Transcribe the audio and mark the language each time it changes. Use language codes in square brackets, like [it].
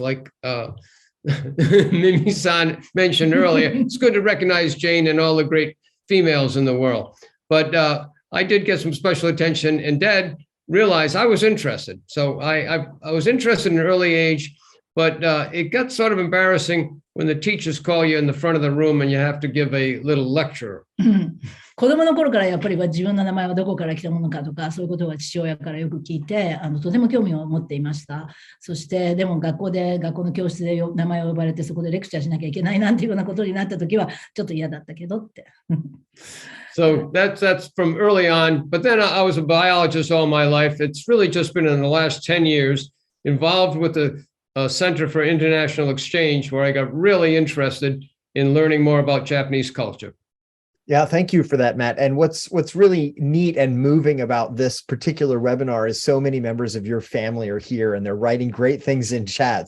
[en] Like Mimi-san mentioned earlier, it's good to recognize Jane and all the great females in the world. But I did get some special attention, and Dad realize I was interested. So I was interested in an early age, but it got sort of embarrassing when the teachers call you in the front of the room and you have to give a little lecture. [ja] 子供の頃からやっぱり自分の名前はどこから来たものかとか、そういうことは父親からよく聞いて、とても興味を持っていました。そして、でも学校の教室で名前を呼ばれて、そこでレクチャーしなきゃいけないなんていうようなことになったときは、ちょっと嫌だったけどって。 [en] So that's from early on. But then I was a biologist all my life. It's really just been in the last 10 years involved with the Center for International Exchange, where I got really interested in learning more about Japanese culture. Yeah, thank you for that, Matt. And what's really neat and moving about this particular webinar is so many members of your family are here and they're writing great things in chat.